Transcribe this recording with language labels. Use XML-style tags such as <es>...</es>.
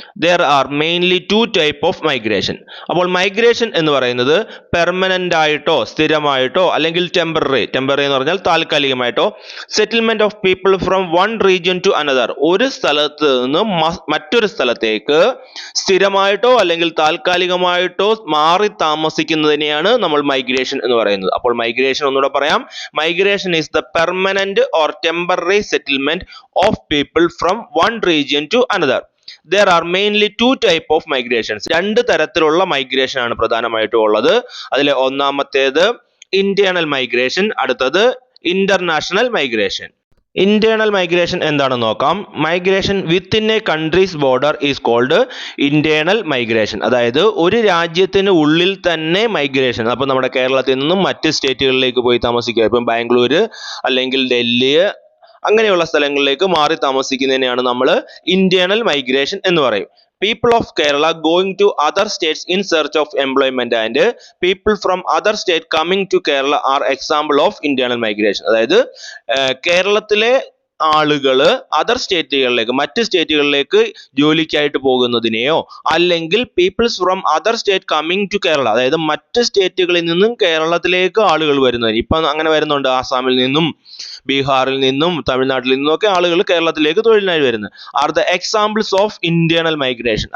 <en>There are mainly 2 type of migration.</en> <ml>അപ്പോൾ migration എന്ന് പറയുന്നത് പെർമനന്റ് ആയിട്ടോ സ്ഥിരമായിട്ടോ അല്ലെങ്കിൽ ടെമ്പററി എന്ന് പറഞ്ഞാൽ താൽക്കാലികമായിട്ടോ</ml> <en>settlement of people from one region to another,</en> <ml>ഒരു സ്ഥലത്ത് നിന്ന് മറ്റൊരു സ്ഥലത്തേക്ക് സ്ഥിരമായിട്ടോ അല്ലെങ്കിൽ താൽക്കാലികമായിട്ടോ മാറി താമസിക്കുന്നതിനെയാണ് നമ്മൾ മൈഗ്രേഷൻ എന്ന് പറയുന്നത്. അപ്പോൾ മൈഗ്രേഷൻ ഒന്നുകൂടെ പറയാം.</ml> <en>Migration is the permanent or temporary settlement of people from one region to another. There are mainly 2 type of migrations.</en> <ml>2 തരത്തിലുള്ള മൈഗ്രേഷൻ ആണ് പ്രധാനമായിട്ടും ഉള്ളത്. അതിലെ ഒന്നാമത്തേത് ഇന്റേണൽ മൈഗ്രേഷൻ, അടുത്തത് ഇന്റർനാഷണൽ മൈഗ്രേഷൻ. ഇന്റേണൽ മൈഗ്രേഷൻ എന്താണെന്ന് നോക്കാം.</ml> <en>Migration within a country's border is called internal migration.</en> <ml>അതായത് ഒരു രാജ്യത്തിന് ഉള്ളിൽ തന്നെ മൈഗ്രേഷൻ. അപ്പോൾ നമ്മുടെ കേരളത്തിൽ നിന്നും മറ്റ് സ്റ്റേറ്റുകളിലേക്ക് പോയി താമസിക്കുക, ഇപ്പം ബാംഗ്ലൂർ അല്ലെങ്കിൽ ഡൽഹി അങ്ങനെയുള്ള സ്ഥലങ്ങളിലേക്ക് മാറി താമസിക്കുന്നതിനെയാണ് നമ്മൾ ഇന്റേണൽ മൈഗ്രേഷൻ എന്ന് പറയും.</ml> <en>People of Kerala going to other states in search of employment and people from other state coming to Kerala are example of internal migration.</en> <ml>അതായത് കേരളത്തിലെ ആളുകള് അതർ സ്റ്റേറ്റുകളിലേക്ക് മറ്റ് സ്റ്റേറ്റുകളിലേക്ക് ജോലിക്കായിട്ട് പോകുന്നതിനെയോ അല്ലെങ്കിൽ</ml> <en>peoples from other state coming to Kerala,</en> <ml>അതായത് മറ്റ് സ്റ്റേറ്റുകളിൽ നിന്നും കേരളത്തിലേക്ക് ആളുകൾ വരുന്നതിന്, ഇപ്പം അങ്ങനെ വരുന്നുണ്ട്, ആസാമിൽ നിന്നും ബീഹാറിൽ നിന്നും തമിഴ്നാട്ടിൽ നിന്നും ഒക്കെ ആളുകൾ കേരളത്തിലേക്ക് തൊഴിലിനായി വരുന്നത്,</ml> <en>Are the examples of internal migration.</en>